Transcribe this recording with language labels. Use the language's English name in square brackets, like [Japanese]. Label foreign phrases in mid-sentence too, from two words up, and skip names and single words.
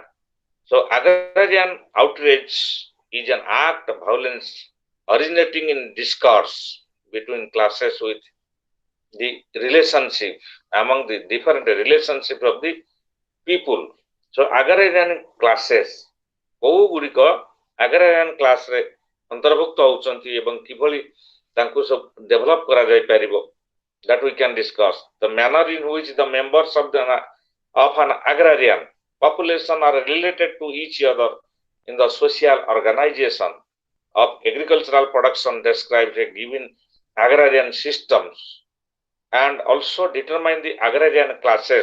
[English] So agrarian outrage is an act of violence originating in discourse between classes with the relationship among the different relationship of the people. So agrarian classes [Odia] କୋଉ ଗୁଡ଼ିକ [English] agrarian class [Odia] ରେ ଅନ୍ତର୍ଭୁକ୍ତ ହେଉଛନ୍ତି ଏବଂ କିଭଳି ତାଙ୍କୁ ସବୁ ଡେଭଲପ କରାଯାଇ ପାରିବ, [English] that we can discuss. The manner in which the members of an agrarian population are related to each other in the social organization of agricultural production describes a given agrarian systems and also determine the agrarian classes.